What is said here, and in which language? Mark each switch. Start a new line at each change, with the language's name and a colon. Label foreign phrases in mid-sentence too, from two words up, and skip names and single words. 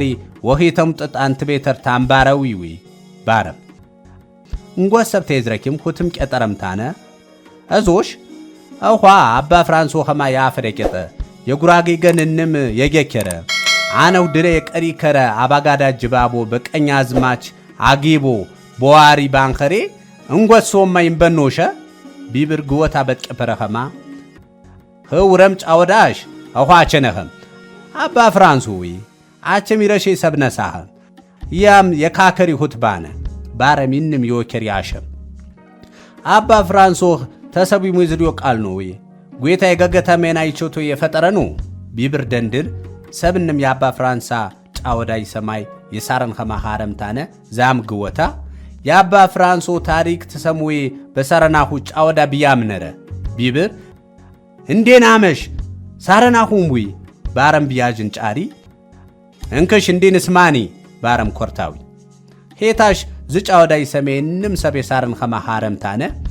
Sebat Bet Gurage: ወሂ ተምጥጥ አንት ቤተር ታምባራዊዊ ባረም እንጎሰብ ተይዝረኪም ሁትም ቀጠረምታነ አዞሽ አውኻ አባ ፍራንሶ ኸማ ያፈረቀጠ የጉራጌ ገንንም የገከረ አነው ድሬ ቀሪ ከረ አባጋዳ ጅባቦ በቀኛ አዝማች አጊቦ ቦዋሪ ባንኸሬ እንጎሶማ ይንበኖሸ ቢብር ግወታ በጥቀፈረ ኸማ ህውረም ጫወዳሽ አኋቸነኸም አባ ፍራንሶዊ አቸም ይረሼ ሰብነሳኸ ያም የካከሪ ሁትባነ ባረሚንም ይወከር ያሸም አባ ፍራንሶ ተሰቢ ሙዝሪዮ ቃል ነው ወይ ጌታ የገገታ ሜና ይቾቶ የፈጠረ ነው ቢብር ደንድር ሰብንም ያባ ፍራንሳ ጫወዳይ ሰማይ የሳረን ኸማ ኻረምታነ ዛም ግወታ ያባ ፍራንሶ ታሪክ ተሰሙይ በሳረናሁ ጫወዳ ቢያምነረ ቢብር እንዴናመሽ ሳረናሁም ወይ ባረም ቢያጅን ጫሪ እንከሽ እንዴንስማኒ ባረም ኮርታዊ ሄታሽ ዝጫወዳይ ሰሜንም ሰብ የሳረን ኸማ ኻረምታነ